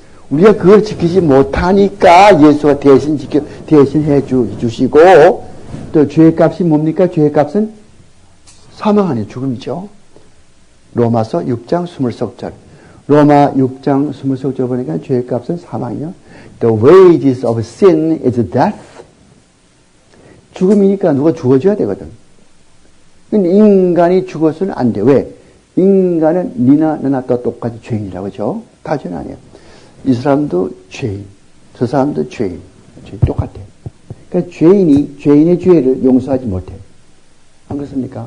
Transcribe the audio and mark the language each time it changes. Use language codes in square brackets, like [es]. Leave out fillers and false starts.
[ko] 우리가 그걸 지키지 못하니까 예수가 대신 해 주시고, 또 죄의 값이 뭡니까? 죄의 값은 사망 아니에요. 죽음이죠. 로마서 6장 20절. 로마 6장 20절 보니까 죄의 값은 사망이요. [en] The wages of sin is death. [ko] 죽음이니까 누가 죽어줘야 되거든. 근데 인간이 죽어서는 안 돼. 왜? 인간은 니나 나나 또 똑같이 죄인이라고 하죠. 다 죄는 아니에요. 이 사람도 죄인, 저 사람도 죄인. 똑같아. 그러니까 죄인의 죄를 용서하지 못해. 안 그렇습니까?